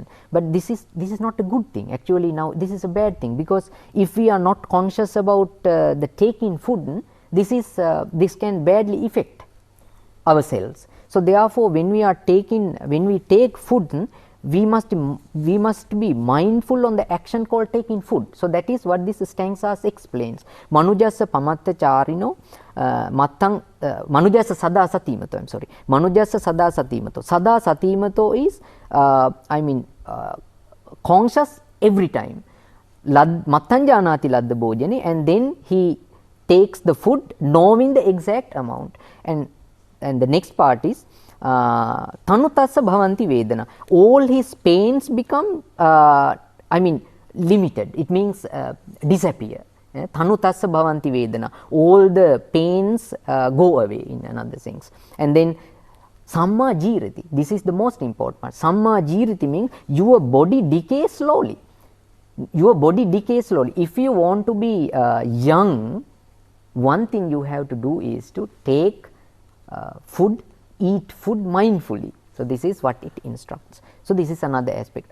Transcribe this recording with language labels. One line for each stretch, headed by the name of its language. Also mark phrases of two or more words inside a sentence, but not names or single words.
English: But this is not a good thing. Actually, now this is a bad thing, because if we are not conscious about the taking food, this can badly affect ourselves. So therefore, when we take food, we must be mindful on the action called taking food. So that is what this stanza explains.
Pali: Manujassa pamatta charino mattang manujassa sada satimato.
English: I'm sorry.
Pali: Manujassa sada satimato. Sada satimato
English: is conscious every time.
Pali: Mattan janati laddha bhojani,
English: and then he takes the food knowing the exact amount. And the next part is
Pali: tanutassa bhavanti vedana.
English: All his pains become limited. It means disappear.
Pali: Tanutassa bhavanti vedana.
English: All the pains go away, in another sense. And then
Pali: samma jirati.
English: This is the most important part.
Pali: Samma jirati
English: means your body decays slowly. Your body decays slowly. If you want to be young, one thing you have to do is to take food, eat food mindfully. So this is what it instructs. So this is another aspect.